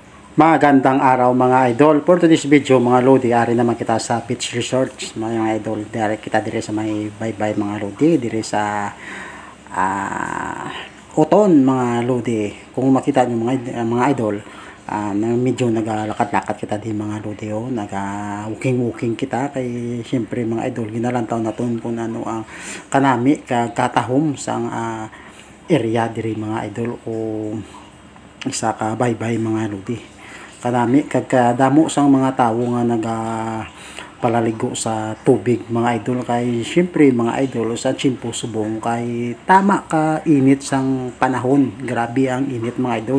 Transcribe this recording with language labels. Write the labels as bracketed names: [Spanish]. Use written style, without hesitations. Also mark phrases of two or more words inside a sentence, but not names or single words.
[Filipino] Magandang araw [Hiligaynon] mga idol. [English] For today's video [Hiligaynon] mga lodi, ari naman kita sa [English] beach resort [Hiligaynon] mga idol. Dari kita dire sa may bye-bye mga lodi, dire sa Oton mga lodi. Kung makita niyo mga idol, medyo nagalakad-lakad kita di mga lodi, naga-walking kita kay siyempre mga idol ginalantaw naton kung ano ang kanami katahom sang area diri mga idol o isa ka bye-bye mga lodi. Kanami kagkadamo sang mga tawo nga naga palaligo sa tubig mga idol, kay syempre mga idol sa Chimpo Subong kay tama ka init sang panahon, grabe ang init mga idol.